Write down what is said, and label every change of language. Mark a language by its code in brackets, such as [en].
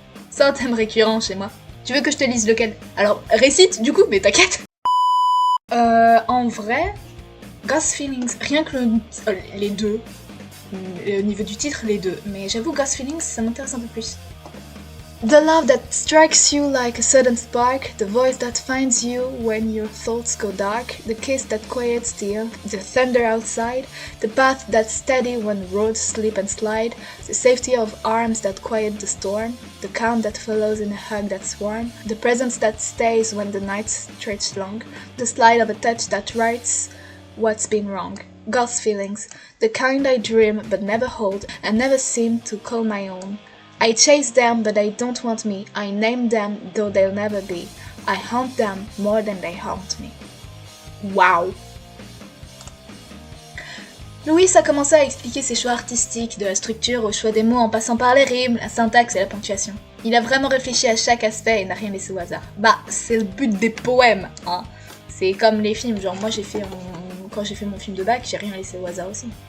[fr] C'est un thème récurrent chez moi. Tu veux que je te lise lequel? Alors, récite du coup, mais t'inquiète. En vrai, Ghost Feelings, rien que les deux, au niveau du titre, les deux, mais j'avoue, Ghost Feelings, ça m'intéresse un peu plus. [en] The love that strikes you like a sudden spark, the voice that finds you when your thoughts go dark, the kiss that quiets the thunder outside, the path that's steady when roads slip and slide, the safety of arms that quiet the storm, the calm that follows in a hug that's warm, the presence that stays when the nights stretch long, the slide of a touch that rights what's been wrong. Ghost feelings, the kind I dream but never hold and never seem to call my own. I chase them but they don't want me, I name them though they'll never be. I haunt them more than they haunt me. Wow! [fr] Louis a commencé à expliquer ses choix artistiques, de la structure au choix des mots en passant par les rimes, la syntaxe et la ponctuation. Il a vraiment réfléchi à chaque aspect et n'a rien laissé au hasard. Bah, c'est le but des poèmes, hein. C'est comme les films, genre moi quand j'ai fait mon film de bac, j'ai rien laissé au hasard aussi.